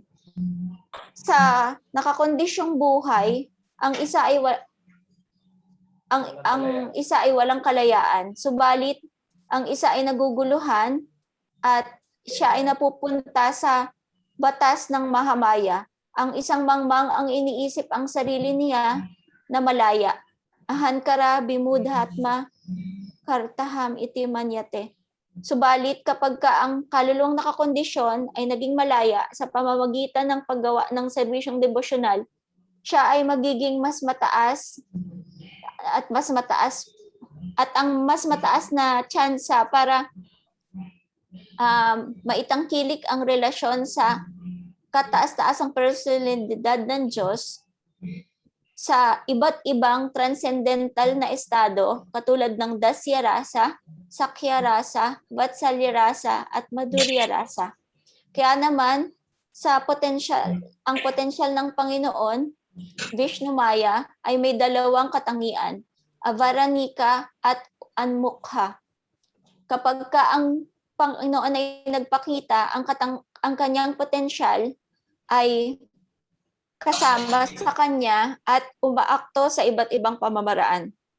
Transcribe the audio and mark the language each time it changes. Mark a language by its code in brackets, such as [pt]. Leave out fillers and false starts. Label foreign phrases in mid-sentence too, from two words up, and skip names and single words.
[tl] Sa nakakondisyong buhay, ang isa ay walang kalayaan. Subalit, ang isa ay naguguluhan at siya ay napupunta sa batas ng Mahamaya. Ang isang mangmang ang iniisip ang sarili niya na malaya. [sa] Ahankara Bimudhatma kartaham iti manyate. [tl] Subalit kapag ka ang kaluluwang nakakondisyon ay naging malaya sa pamamagitan ng paggawa ng serbisyong devosyonal, siya ay magiging mas mataas at ang mas mataas na tsansa para maitangkilik ang relasyon sa kataas-taasang personalidad ng Diyos sa iba't ibang transcendental na estado katulad ng Dasya Rasa, Sakya Rasa, Vatsalya Rasa, at Madhurya Rasa. Kaya naman, ang potensyal ng Panginoon, Vishnu Maya, ay may dalawang katangian, Avaranika at Anmukha. Kapag ka ang Panginoon ay nagpakita, ang kanyang potensyal ay kasama sa kanya at umaakto sa iba't ibang pamamaraan.